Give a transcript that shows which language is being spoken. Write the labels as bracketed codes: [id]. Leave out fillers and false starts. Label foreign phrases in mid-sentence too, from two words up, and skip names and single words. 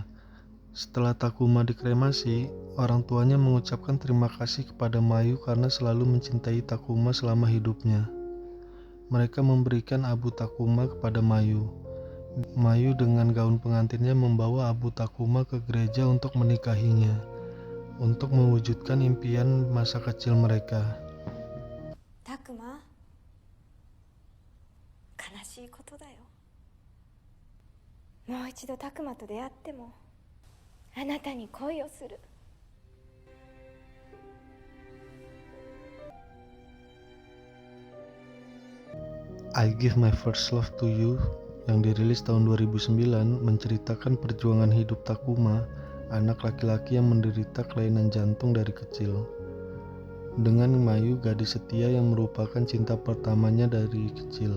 [id] Setelah Takuma dikremasi, orang tuanya mengucapkan terima kasih kepada Mayu karena selalu mencintai Takuma selama hidupnya. Mereka memberikan abu Takuma kepada Mayu. Mayu dengan gaun pengantinnya membawa abu Takuma ke gereja untuk menikahinya, untuk mewujudkan impian masa kecil mereka. [ja] たくま、悲しいことだよ。もう一度たくまと出会ってもあなたに恋をする。 [id] I Give My First Love to You yang dirilis tahun 2009 menceritakan perjuangan hidup Takuma, anak laki-laki yang menderita kelainan jantung dari kecil, dengan Mayu, gadis setia yang merupakan cinta pertamanya dari kecil.